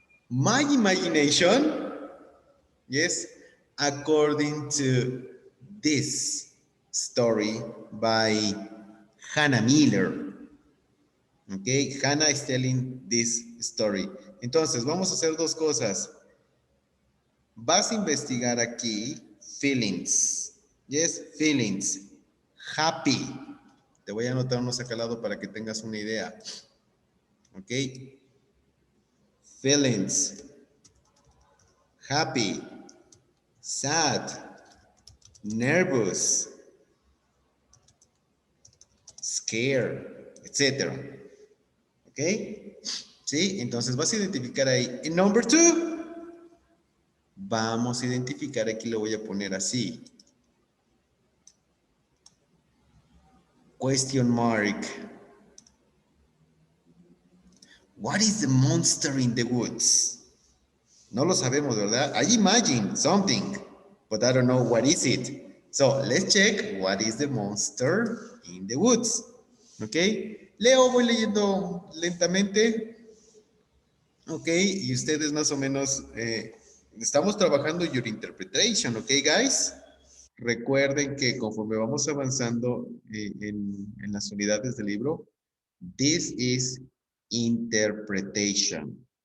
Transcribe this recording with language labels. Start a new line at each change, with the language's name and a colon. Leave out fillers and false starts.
English: My imagination, yes, according to this story by Hannah Miller. Okay, Hannah is telling this story.
Spanish: Entonces, vamos a hacer dos cosas. Vas a investigar aquí feelings.
English: Yes, feelings. Happy.
Spanish: Te voy a anotar unos acá al lado para que tengas una idea.
English: Ok. Feelings. Happy. Sad. Nervous. Scared. Etcétera. Ok. ¿Sí?
Spanish: Entonces vas a identificar ahí. En
English: number two,
Spanish: vamos a identificar, aquí lo voy a poner así.
English: Question mark. What is the monster in the woods?
Spanish: No lo sabemos, ¿verdad?
English: I imagine something, but I don't know what is it. So let's check what is the monster in the woods.
Spanish: ¿Ok? Leo, voy leyendo lentamente. Ok, y ustedes más o menos estamos trabajando
English: your interpretation, ok, guys?
Spanish: Recuerden que conforme vamos avanzando en las unidades del libro,
English: this is interpretation.